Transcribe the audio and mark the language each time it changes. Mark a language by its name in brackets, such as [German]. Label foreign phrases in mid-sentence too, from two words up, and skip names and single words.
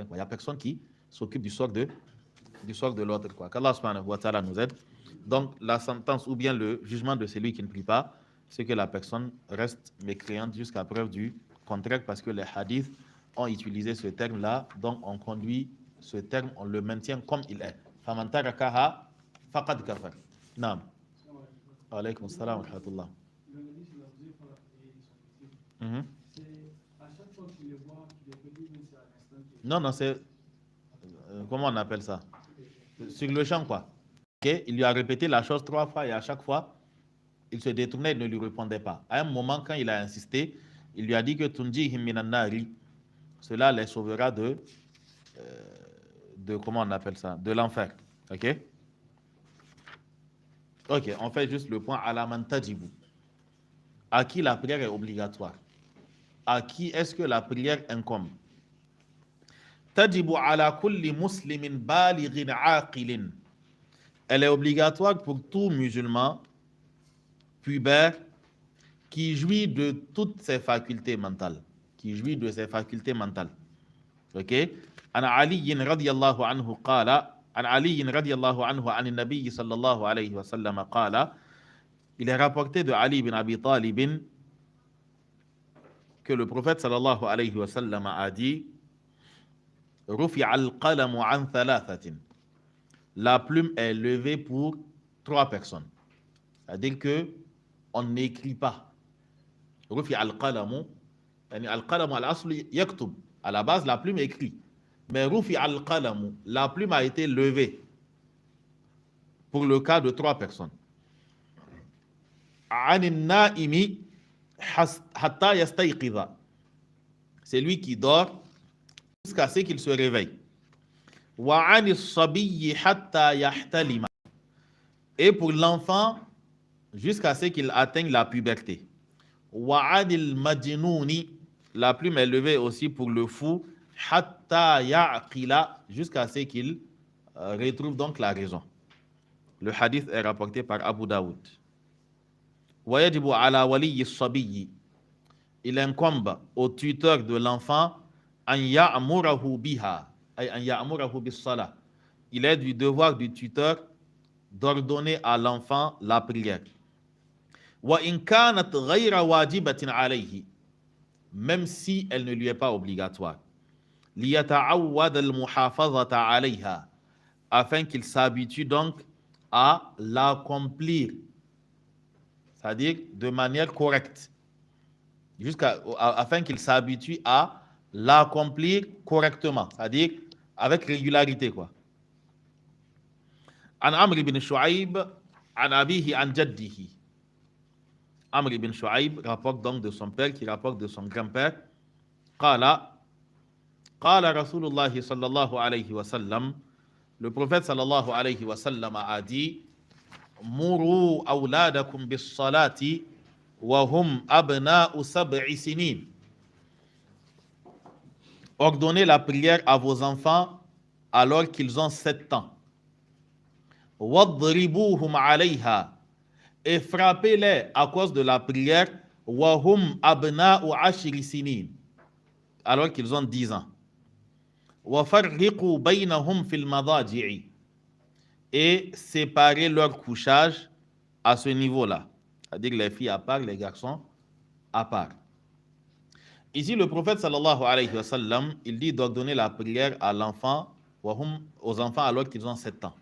[French] Il n'y a personne qui s'occupe du sort de l'autre. Qu'Allah [Arabic] سبحانه وتعالى [French] nous aide. Donc, la sentence ou bien le jugement de celui qui ne prie pas, c'est que la personne reste mécréante jusqu'à preuve du contraire, parce que les hadiths ont utilisé ce terme-là. Donc, on conduit ce terme, on le maintient comme il est. [Arabic] فَمَنْ تَرَكَهَا فَقَدْ كَفَرَ. Naam. عليكم السلام ورحمة الله. [French] Non, c'est... comment on appelle ça? Sur le champ, quoi. Okay? Il lui a répété la chose 3 fois et à chaque fois, il se détournait et ne lui répondait pas. À un moment, quand il a insisté, il lui a dit que [Arabic] تنجيهم من النار, [French] cela les sauvera de comment on appelle ça? De l'enfer. Ok? Ok, on fait juste le point à la [Arabic] من تجب. [French] À qui la prière est obligatoire? À qui est-ce que la prière incombe? [Arabic] تجب على كل مسلم بالغ عاقل. [French] Elle est obligatoire pour tout musulman pubère qui jouit de toutes ses facultés mentales. Qui jouit de ses facultés mentales. Ok? [Arabic] عن علي رضي الله عنه قال. عن علي رضي الله عنه عن النبي صلى الله عليه وسلم قال. [French] Il est rapporté de Ali bin Abi Talib que le prophète [Arabic] صلى الله عليه وسلم [French] a dit [Arabic] رفع القلم عن ثلاثة. [French] La plume est levée pour 3 personnes. C'est-à-dire que on n'écrit pas. [Arabic] رفع القلم، القلم الأصل يكتب. [French] À la base, la plume écrit. Mais [Arabic] رفع القلم, [French] la plume a été levée pour le cas de 3 personnes. [Arabic] عن النائم حتى يستيقظ. [French] C'est lui qui dort jusqu'à ce qu'il se réveille. [Arabic] وعن الصبي حتى يحتلم. [French] Et pour l'enfant jusqu'à ce qu'il atteigne la puberté. [Arabic] وعن المجنون, [French] la plume est levée aussi pour le fou, [Arabic] حتى يعقل, [French] jusqu'à ce qu'il retrouve donc la raison. Le hadith est rapporté par Abu Daoud. [Arabic] ويجب على ولي الصبي. [French] Il incombe au tuteur de l'enfant [Arabic] أن يأمره بها، أي أن يأمره بالصلاة. [French] Il est du devoir du tuteur d'ordonner à l'enfant la prière. [Arabic] وَإِنْ كَانَتْ غَيْرَ وَاجِبَةٍ عَلَيْهِ, [French] même si elle ne lui est pas obligatoire. [Arabic] لِيَتَعَوَّدَ الْمُحَافَظَةَ عَلَيْهَا, [French] afin qu'il s'habitue donc à l'accomplir, c'est-à-dire de manière correcte, afin qu'il s'habitue à l'accomplir correctement, c'est-à-dire avec régularité, quoi. [Arabic] عن عمرو بن شعيب، عن أبيه، عن جده. [French] Amr ibn Shu'aib rapporte donc de son père, qui rapporte de son grand-père. [Arabic] قال رسول الله صلى الله عليه وسلم, [French] le prophète [Arabic] صلى الله عليه وسلم [French] a dit: [Arabic] مروا أولادكم بالصلاة وهم أبناء سبع سنين. [French] Ordonnez la prière à vos enfants alors qu'ils ont 7 ans. [Arabic] واضربوهم عليها, [French] et frappez-les à cause de la prière. [Arabic] وهم أبناء عشر سنين, [French] alors qu'ils ont 10 ans. [Arabic] وفرقوا بينهم في المضاجع, [French] et séparer leur couchage à ce niveau-là, c'est-à-dire les filles à part, les garçons à part. Ici, le prophète [Arabic] صلى الله عليه وسلم, [French] il dit d'ordonner la prière à l'enfant, aux enfants alors qu'ils ont 7 ans.